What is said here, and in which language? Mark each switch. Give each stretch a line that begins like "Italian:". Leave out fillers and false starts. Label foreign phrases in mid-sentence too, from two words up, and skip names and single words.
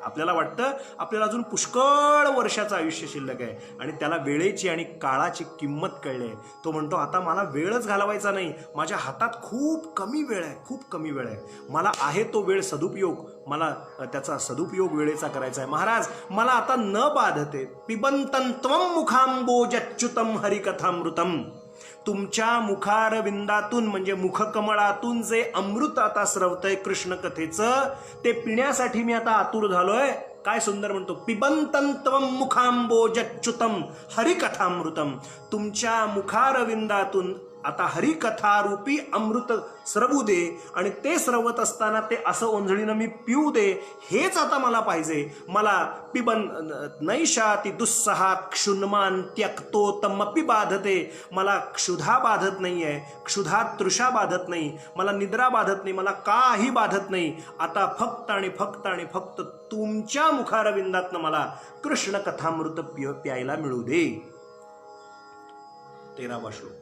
Marathi: आपल्याला वाटतं आपल्याला अजून पुष्कळ वर्षाचं आयुष्य शिल्लक आहे आणि त्याला वेळेची आणि काळाची किंमत कळली आहे. तो म्हणतो आता मला वेळच घालवायचा नाही, माझ्या हातात खूप कमी वेळ आहे, खूप कमी वेळ आहे. मला आहे तो वेळ सदुपयोग, मला त्याचा सदुपयोग वेळेचा करायचा आहे. महाराज मला आता न बाधते.
Sanskrit: पिबंतं त्वं मुखाम्बोजच्युतं हरिकथामृतम.
Marathi: तुमच्या मुखारविंदातून म्हणजे मुखकमळातून जे अमृत आता स्रवतंय कृष्ण कथेचं, ते पिण्यासाठी मी आता आतुर झालोय. काय सुंदर म्हणतो,
Sanskrit: पिबंतं त्वं मुखाम्बोजच्युतं हरिकथामृतम.
Marathi: तुमच्या मुखारविंदातून आता हरिकथारूपी अमृत स्रवू दे आणि ते स्रवत असताना ते असं ओंजळीनं मी पिऊ दे. हेच आता मला पाहिजे.
Sanskrit: मला नैषाति दुस्सहा क्षुन्मान त्यक्तो तमपि बाधते.
Marathi: मला क्षुधा बाधत नाहीये, क्षुधा तृषा बाधत नाही, मला निद्रा बाधत नाही, मला काही बाधत नाही. आता फक्त आणि फक्त आणि फक्त तुमच्या मुखारविंदातनं मला कृष्ण कथामृत प्यायला मिळू दे. 13वा श्लोक.